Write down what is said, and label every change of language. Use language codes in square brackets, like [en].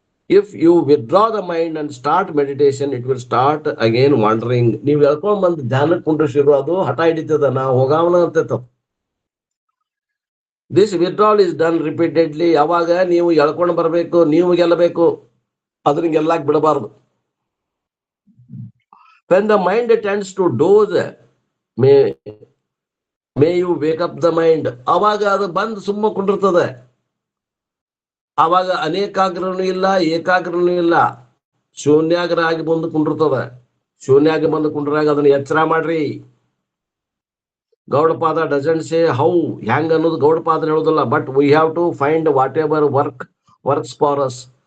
[en] If you withdraw the mind and start meditation, it will start again wandering. [kn] ನೀವು ಎಳ್ಕೊಂಡ್ ಬಂದು ಧ್ಯಾನಕ್ಕೆ ಕುಂಡ್ರಿಸಿದ್ರು ಅದು ಹಠ ಹಿಡಿತದ, ನಾ ಹೋಗಾವನ ಅಂತ. [en] This withdrawal is done repeatedly. [kn] ಯಾವಾಗ ನೀವು ಎಳ್ಕೊಂಡು ಬರ್ಬೇಕು, ನೀವು ಗೆಲ್ಲಬೇಕು, ಅದನ್ನ ಗೆಲ್ಲಾಕ್ ಬಿಡಬಾರ್ದು. [en] when the mind tends to doze, may you wake up the mind. [kn] ಅವಾಗ ಅದು ಬಂದು ಸುಮ್ಮ ಕುಂಡಿರ್ತದೆ. ಅವಾಗ ಅನೇಕಾಗ್ರನೂ ಇಲ್ಲ, ಏಕಾಗ್ರನೂ ಇಲ್ಲ, ಶೂನ್ಯಾಗ್ರ ಆಗಿ ಬಂದು ಕುಂಡಿರ್ತದೆ. ಶೂನ್ಯಾಗಿ ಬಂದು ಕುಂಡ್ರಾಗ ಅದನ್ನ ಎಚ್ಚರ ಮಾಡ್ರಿ. ಗೌಡಪಾದ [en] doesn't say how, [kn] ಹ್ಯಾಂಗ್ ಅನ್ನೋದು ಗೌಡಪಾದ ಹೇಳೋದಿಲ್ಲ. [en] But we have to find whatever works for us.